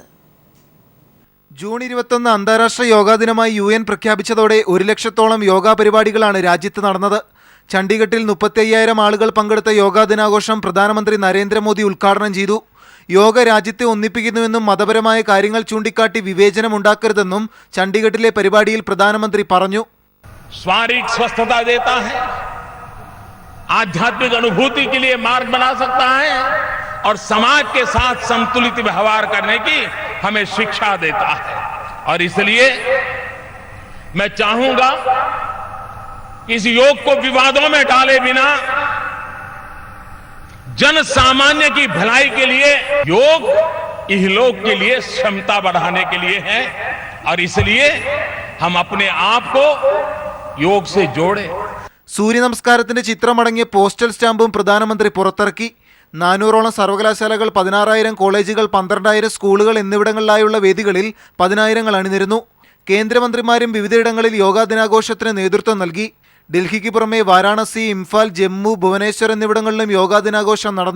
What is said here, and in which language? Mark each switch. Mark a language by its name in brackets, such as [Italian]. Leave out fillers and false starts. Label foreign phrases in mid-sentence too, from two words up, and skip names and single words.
[Malayalam] ജൂൺ 21 അന്താരാഷ്ട്ര യോഗാ ദിനമായി UN പ്രഖ്യാപിച്ചതോടെ 1 ലക്ഷത്തോളം യോഗാ പരിപാടികളാണ് രാജ്യത്ത് നടന്നത്. ചണ്ഡീഗഡിൽ 35,000 ആളുകൾ പങ്കെടുത്ത യോഗാ ദിനാഘോഷം പ്രധാനമന്ത്രി നരേന്ദ്രമോദി ഉദ്ഘാടനം ചെയ്തു. യോഗ രാജ്യത്തെ ഒന്നിപ്പിക്കുന്നുവെന്നും മതപരമായ കാര്യങ്ങൾ ചൂണ്ടിക്കാട്ടി വിവേചനമുണ്ടാക്കരുതെന്നും ചണ്ഡീഗഡിലെ പരിപാടിയിൽ പ്രധാനമന്ത്രി പറഞ്ഞു. [Hindi] शारीरिक स्वस्थता देता है, आध्यात्मिक अनुभूति के लिए मार्ग बना सकता है और समाज के साथ संतुलित व्यवहार करने की हमें शिक्षा देता है. और इसलिए मैं चाहूंगा कि इस योग को विवादों में डाले बिना जन सामान्य की भलाई के लिए योग इहलोक के लिए क्षमता बढ़ाने के लिए है और इसलिए हम अपने आप को योग से जोड़े. [Malayalam] സൂര്യ നമസ്കാരത്തിന്റെ ചിത്രമടങ്ങിയ പോസ്റ്റൽ സ്റ്റാമ്പും പ്രധാനമന്ത്രി പുറത്തിറക്കി. 400ഓളം സർവകലാശാലകൾ, 16,000 കോളേജുകൾ, 12,000 സ്കൂളുകൾ എന്നിവിടങ്ങളിലായുള്ള വേദികളിൽ 10,000 അണിനിരുന്നു. കേന്ദ്രമന്ത്രിമാരും വിവിധയിടങ്ങളിൽ യോഗാ ദിനാഘോഷത്തിന് നേതൃത്വം നൽകി. ഡൽഹിക്ക് പുറമെ വാരാണസി, ഇംഫാൽ, ജമ്മു, ഭുവനേശ്വർ എന്നിവിടങ്ങളിലും യോഗാ ദിനാഘോഷം നടന്നു.